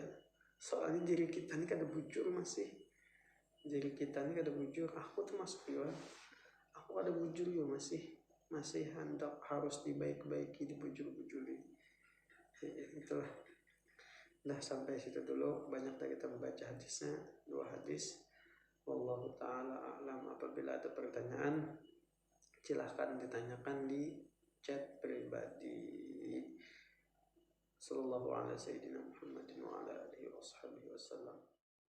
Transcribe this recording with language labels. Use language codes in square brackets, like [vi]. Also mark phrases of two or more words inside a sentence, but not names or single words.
[bjn] Soalnya diri kita ini kada bujur masih. Diri kita ini kada bujur. Aku tuh masuk juga. Aku kada bujur juga masih hendak harus dibaik-baiki, dibujur-bujuri. Itulah. Nah sampai situ dulu. Banyak dah kita membaca hadisnya. 2 hadis. [ar] والله تعالى أعلم. [id] Apabila ada pertanyaan silahkan ditanyakan di chat pribadi. [ar] صلى الله على سيدنا محمد وعلى آله وصحبه وسلم.